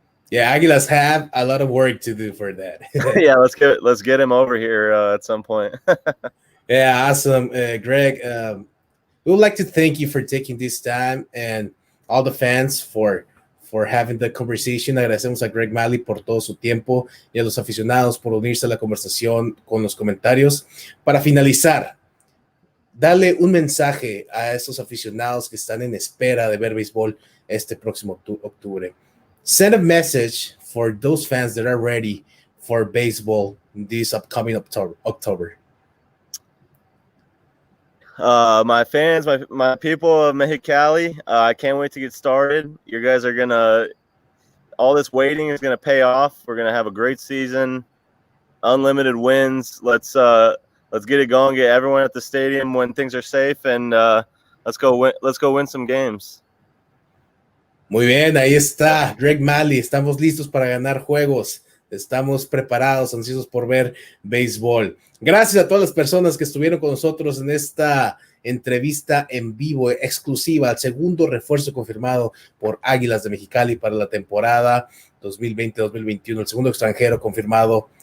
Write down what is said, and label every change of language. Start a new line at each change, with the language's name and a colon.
English: Yeah, Águilas have a lot of work to do for that. Yeah, let's get him over here at some point. Yeah, awesome, Greg. We would like to thank you for taking this time, and all the fans for having the conversation.
Spanish: Agradecemos a Greg Mahle por todo su tiempo y a los aficionados por unirse a la conversación con los comentarios. Para finalizar, dale un mensaje a esos aficionados que están en espera de ver béisbol este próximo octubre.
English: Send a message for those fans that are ready for baseball this upcoming October. My fans, my people of Mexicali, I can't wait to get started. You guys are all this waiting is gonna pay off. We're gonna have a great season, unlimited wins. Let's get it going. Get everyone at the stadium when things are safe, and let's go win some games.
Spanish: Muy bien, ahí está Greg Mahle. Estamos listos para ganar juegos. Estamos preparados, ansiosos por ver béisbol. Gracias a todas las personas que estuvieron con nosotros en esta entrevista en vivo exclusiva al segundo refuerzo confirmado por Águilas de Mexicali para la temporada 2020-2021, el segundo extranjero confirmado.